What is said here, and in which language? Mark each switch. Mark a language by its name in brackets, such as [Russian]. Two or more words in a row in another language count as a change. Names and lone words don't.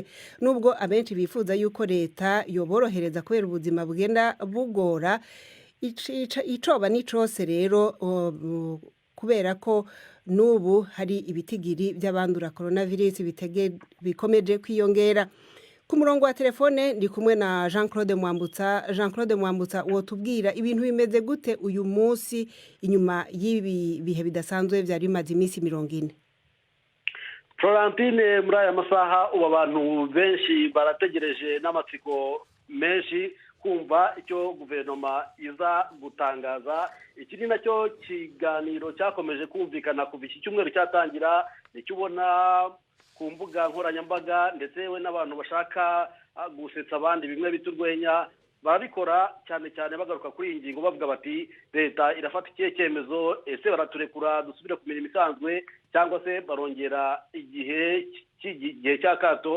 [Rundi] Nubwo abenshi bifuza yuko leta yoborohereza kubera ubuzima bugenda bugora, icoba ni cose rero kubera ko nubu hari ibitigiri by'abandura coronavirus bikomeje kwiyongera. Ku murongo wa telefone ndi kumwe na Jean-Claude Mwambutsa, wotubwira ibintu bimeze gute uyu munsi inyuma y'ibi bihe bidasanzwe vyari bimaze iminsi 40? Florentine, [Kinyarwanda] muri aya masaha ubu abantu benshi barategereje n'amatsiko menshi kumva icyo guverinoma iza gutangaza. Iki ni nacyo kiganiro cyakomeje kumvikana kuva iki cyumweru cyatangira, nicyo ubona ku mbuga nkoranyambaga ndetse we n'abantu bashaka gusetsa abandi bimwe biturwenya barabikora cyane cyane bagaruka kuri iyi ngingo bavuga bati leta irafata ikihe cyemezo, ese baraturekura dusubire ku mirimo isanzwe cyangwa se barongera igihe cy'akato.